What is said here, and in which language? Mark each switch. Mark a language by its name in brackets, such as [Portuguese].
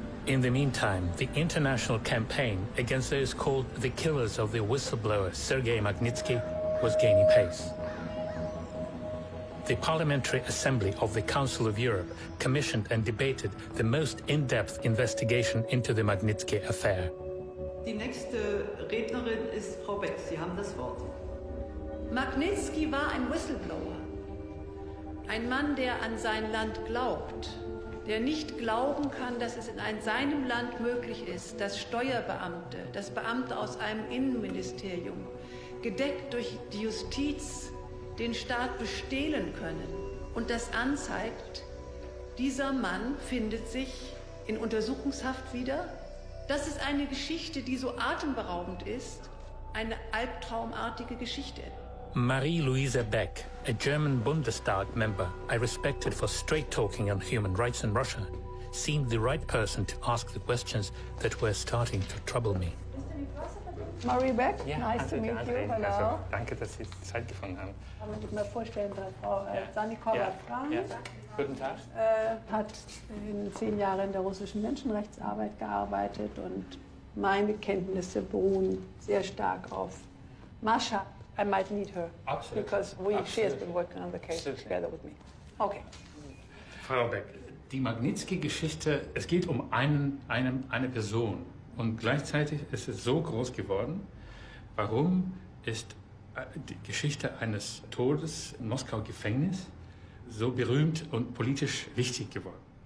[English] In the meantime, the international campaign against those called the killers of the whistleblower Sergei Magnitzki was gaining pace. The Parliamentary Assembly of the Council of Europe commissioned and debated the most in-depth investigation into the Magnitzki affair. [German] Die nächste Rednerin ist Frau Beck. Sie haben das Wort. Magnitzki war ein Whistleblower. Ein Mann, der an sein Land glaubt, der nicht glauben kann, dass es in seinem Land möglich ist, dass Steuerbeamte, dass Beamte aus einem Innenministerium, gedeckt durch die Justiz, den Staat bestehlen können und das anzeigt, dieser Mann findet sich in Untersuchungshaft wieder. Das ist eine Geschichte, die so atemberaubend ist, eine albtraumartige Geschichte. [English] Marie-Louise Beck, a German Bundestag member I respected for straight-talking on human rights in Russia, seemed the right person to ask the questions that were starting to trouble me. Marie Beck, [German] Ja, [English] nice to meet you. Hello. [German] Also, danke, dass Sie Zeit gefunden haben. Kann man sich mal vorstellen, Frau Sannikova Frank. Ja. Guten Tag. Hat in 10 Jahren in der russischen Menschenrechtsarbeit gearbeitet und meine Kenntnisse beruhen sehr stark auf Mascha. [English] I might need her. Absolutely. Because she has been working on the case together with me. Okay. [German] Frau Beck, die Magnitzki-Geschichte, es geht um eine Person. Und gleichzeitig ist es so groß geworden. Warum ist die Geschichte eines Todes im Moskau-Gefängnis so berühmt und politisch wichtig geworden?